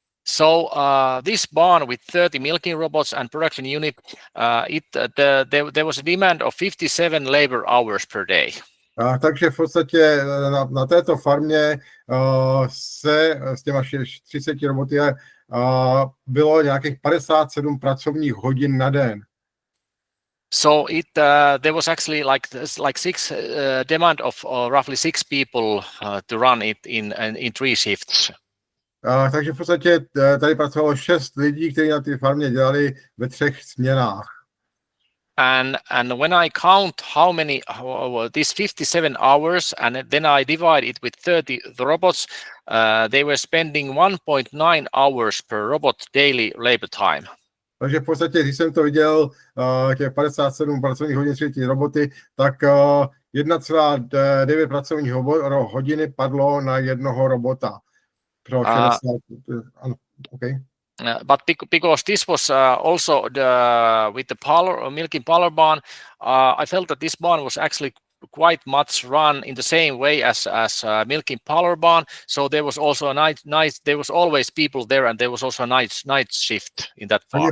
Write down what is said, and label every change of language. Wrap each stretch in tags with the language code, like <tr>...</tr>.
<en>So this barn with 30 milking robots and production unit, there was a demand of 57 labor hours per day.</en> <cs>Takže v podstatě na této farmě se s těma 30 roboty bylo nějakých 57 pracovních hodin na den.</cs> <en>So there was actually like six demand of roughly 6 people to run it in 3 shifts.</en> <cs>Takže v podstatě tady pracovalo 6 lidí, kteří na té farmě dělali ve 3 směnách.</cs> <en>And when I count how many these 57 hours, and then I divide it with 30 the robots, they were spending 1.9 hours per robot daily labor time.</en> <cs>Takže v podstatě, když jsem to viděl, těch 57 pracovních hodin ty roboty, tak 1,9 pracovních hodiny padlo na jednoho robota. Pro 60, okay.</cs> <en>But because this was also with the milking parlor barn, I felt that this barn was actually quite much run in the same way as milking parlor barn. So there was also a nice. There was always people there, and there was also a night shift in that farm.</en>